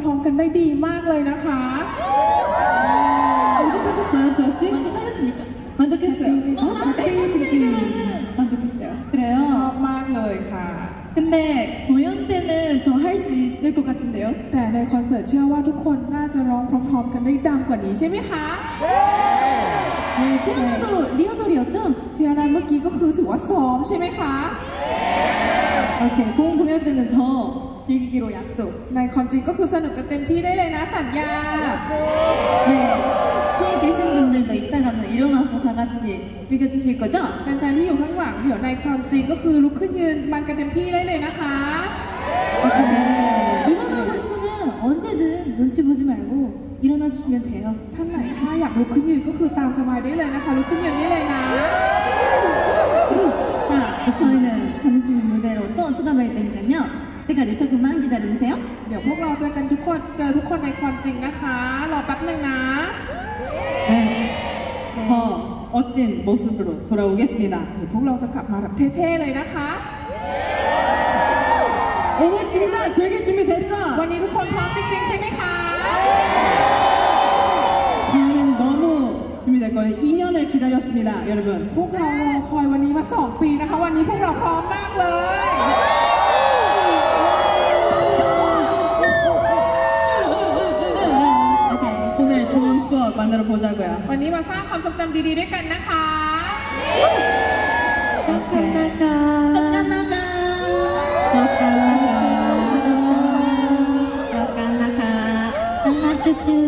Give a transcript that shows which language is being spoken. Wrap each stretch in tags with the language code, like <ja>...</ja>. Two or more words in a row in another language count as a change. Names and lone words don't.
<th>กันได้ดีมากเลยนะคะ</th> <ko>만족하셨어요, 지아 씨? 만족하셨습니까? 만족했어요. 팬분들은 만족했어요. ช 그래요?</ko> <th>อบมากเลยค่ะ</th> <ko>근데 공연 때는 더 할 수 있을 것 같은데요?</ko> <th>แต่ในคอนเสิร์ตเชื่อว่าทุกคนน่าจะร้องพร้อมๆกันได้ดังกว่านี้ใช่ไหมคะ</th> <ko>네, 피아노도 리허설이었죠?</ko> <th>ที่อันนั้นเมื่อกี้ก็คือถือว่าซ้อมใช่ไหมคะ</th> <ko>오케이, 본 공연 때는 더 즐기기로 약속.</ko> <th>ในคอนจริงก็คือสนุกกันเต็มที่ได้เลยนะสัญญา</th> <ko>네, 뒤에 계신 분들도 이따가는 일어나서 다 같이 즐겨주실 거죠?</ko> <th>แฟนๆที่อยู่ข้างหลังเดี๋ยวในคอนจริงก็คือลุกขึ้นยืนมันกันเต็มที่ได้เลยนะคะ</th> <ko>네, 일어나고 싶으면 언제든 눈치 보지 말고 일어나 주시면 돼요.</ko> <th>ท่านไหนถ้าอยากลุกขึ้นยืนก็คือตามสบายได้เลยนะคะลุกขึ้นยืนได้เลยนะ</th> <ko>자, 저희는 잠시 후 무대로 또 찾아뵐 테니까요. 그때까지 조금만 기다려주세요.</ko> <th>เดี๋ยวพวกเราเจอกันทุกคนในคอนจริงนะคะรอแป๊บหนึ่งนะ</th> <ko>네. 더 멋진 모습으로 돌아오겠습니다.</ko> <th>เดี๋ยวพวกเราจะกลับมาแบบเท่ๆเลยนะคะ</th> <ko>오늘 진짜 즐길 준비 됐죠?</ko> <th>วันนี้ทุกคนพร้อมจริงๆใช่ไหมคะ</th> <ko>저희는 너무 준비됐거든요. 2년을 기다렸습니다, 여러분.</ko> <th>พวกเรารอคอยวันนี้มา2 ปีนะคะ วันนี้พวกเราพร้อมมากเลย</th> <ko>오케이. 오늘 좋은 추억 만들어 보자고요.</ko> <th>วันนี้มาสร้างความทรงจำดีๆด้วยกันนะคะ</th> <ko>나가. 나가. 쭈쭈.</ko>